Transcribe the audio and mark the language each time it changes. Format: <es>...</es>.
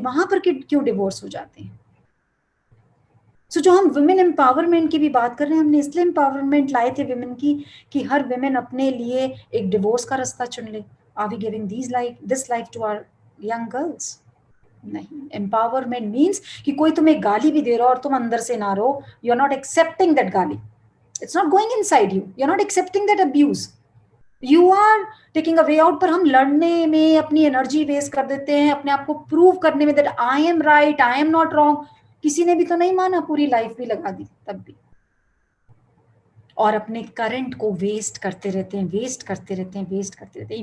<hi>वहां पर क्यों डिवोर्स हो जाते हैं? सो जो हम वुमेन एम्पावरमेंट की भी बात कर रहे हैं, हमने इसलिए एम्पावरमेंट लाए थे वुमेन की कि हर वुमेन अपने लिए एक डिवोर्स का रास्ता चुन ले.</hi> <en>Are we giving this life to our young girls?</en> <hi>नहीं. एम्पावरमेंट मीन्स कि कोई तुम्हें गाली भी दे रहा हो और तुम अंदर से ना रो,</hi> <en>you are not accepting that</en> <hi>गाली.</hi> <en>It's not going inside you. You're not accepting that abuse. You are taking a way out.</en> <hi>पर हम लड़ने में अपनी एनर्जी वेस्ट कर देते हैं, अपने आप को प्रूव करने में</hi> <en>that I am right, I am not wrong.</en> <hi>किसी ने भी तो नहीं माना, पूरी लाइफ भी लगा दी तब भी. और अपने करंट को वेस्ट करते रहते हैं, वेस्ट करते रहते हैं, वेस्ट करते रहते हैं.</hi>